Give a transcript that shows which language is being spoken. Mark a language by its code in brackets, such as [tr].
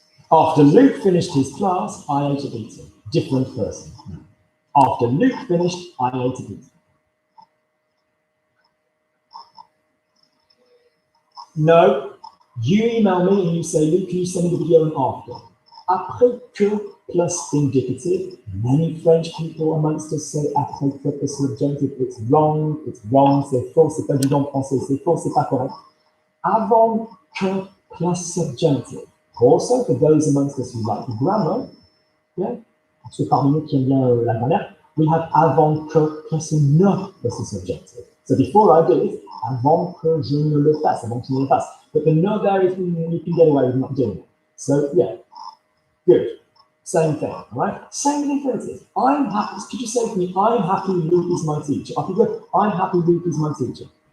[en] After Luke finished his class, I ate a pizza. Different person. After Luke finished, I ate a pizza. No, you email me and you say, Luke, can you send me the video and after? Après que plus indicative. Many French people amongst us say après que plus subjunctive. It's wrong, [fr] c'est faux, c'est pas du bon français, c'est faux, c'est pas correct. [en] Avant que plus subjunctive. Also, for those amongst us who like the grammar, yeah, so [fr] parmi nous qui aiment bien la grammaire, [en] we have avant que plus ne plus subjunctive. So before I do it, [fr] avant que je ne le fasse, avant que je ne le fasse. [en] But the no there is you can get away with not doing it. So yeah, good. Same thing, right? Same with infinitive. I'm happy. Could you say to me, I'm happy Luke is my teacher? I could go, I'm happy Luke is my teacher.